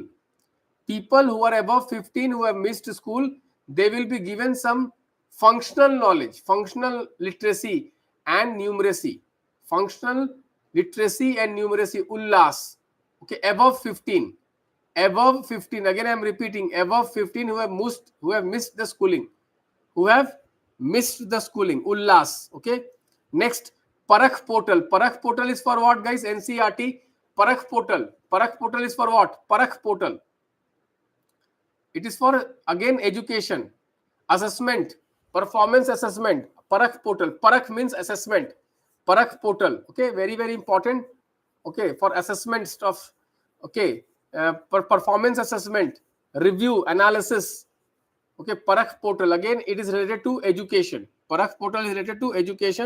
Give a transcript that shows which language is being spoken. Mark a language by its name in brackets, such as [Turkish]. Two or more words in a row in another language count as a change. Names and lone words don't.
[English] People who are above 15 who have missed school, they will be given some functional knowledge, functional literacy and numeracy. Functional literacy and numeracy, Ullas. Okay, above 15. Above 15. Again, I am repeating, above 15 who have missed the schooling. Who have missed the schooling. Ullas. Okay. Next, Parakh portal. Parakh portal is for what, guys? NCERT. Parakh portal. Parakh portal is for what? Parakh portal. It is for, again, education, assessment, performance assessment. Parakh portal. Parakh means assessment. Parakh portal. Okay, very, very important. Okay, for assessment stuff. Okay, for performance assessment, review, analysis. Okay, Parakh portal. Again, it is related to education. Parakh portal is related to education.